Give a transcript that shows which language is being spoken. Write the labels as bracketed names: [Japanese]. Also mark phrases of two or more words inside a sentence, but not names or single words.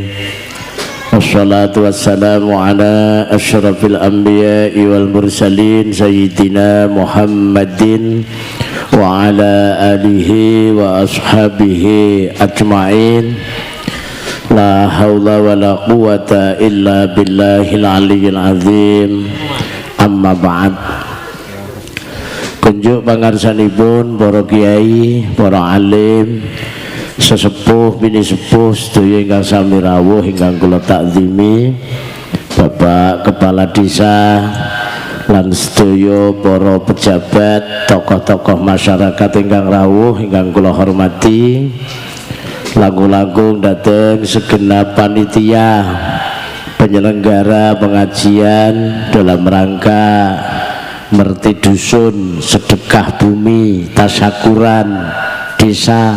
[Arabic] والصلاة والسلام على أشرف الأنبياء والمرسلين سيدنا محمد وعلى آله وأصحابه أجمعين. لا حول ولا قوة إلا بالله العلي العظيم. أما بعد. [Javanese] Kunjuk pangarsanipun para kiai, para alim, sesepuh bini sepuh sedaya ingkang sami rawuh ingkang kula takzimi, Bapak Kepala Desa lan sedaya para pejabat, tokoh-tokoh masyarakat ingkang rawuh ingkang kula hormati, langkung-langkung dhateng [Indonesian] segenap panitia penyelenggara pengajian dalam rangka [Javanese] merti dusun, sedekah bumi, tasyakuran desa.